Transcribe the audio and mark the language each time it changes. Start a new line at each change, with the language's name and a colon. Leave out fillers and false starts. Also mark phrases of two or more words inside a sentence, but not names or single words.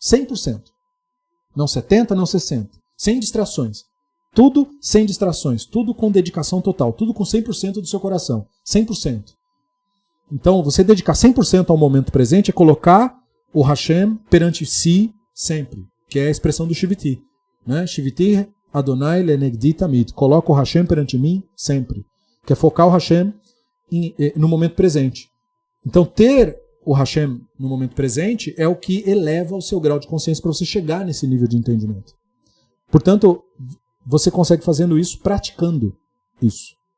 Portuguese: 100%. Não 70%, não 60%. Sem distrações. Tudo sem distrações. Tudo com dedicação total. Tudo com 100% do seu coração. 100%. Então, você dedicar 100% ao momento presente é colocar o Hashem perante si sempre, que é a expressão do Shiviti. Né?
Hebrew: שויתי אדני לנגדי תמיד.
Portuguese: Coloca o Hashem perante mim sempre. Que é focar o Hashem no momento presente. Então, ter o Hashem no momento presente é o que eleva o seu grau de consciência para você chegar nesse nível de entendimento. Portanto, você consegue fazendo isso praticando isso.